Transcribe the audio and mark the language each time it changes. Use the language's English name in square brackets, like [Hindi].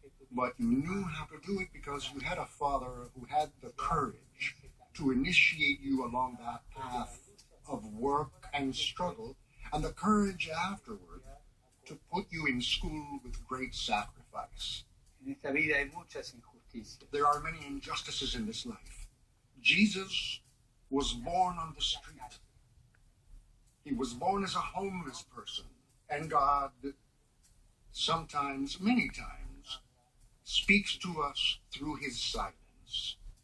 [English] But you knew how to do it because you had a father who had the courage to initiate you along that path of work and struggle, and the courage afterward to put you in school with great sacrifice. [Spanish] en esta vida hay muchas injusticias. [English] There are many injustices in this life. Jesus was born on the street. He was born as a homeless person, and God sometimes, many times, speaks to us through his silence.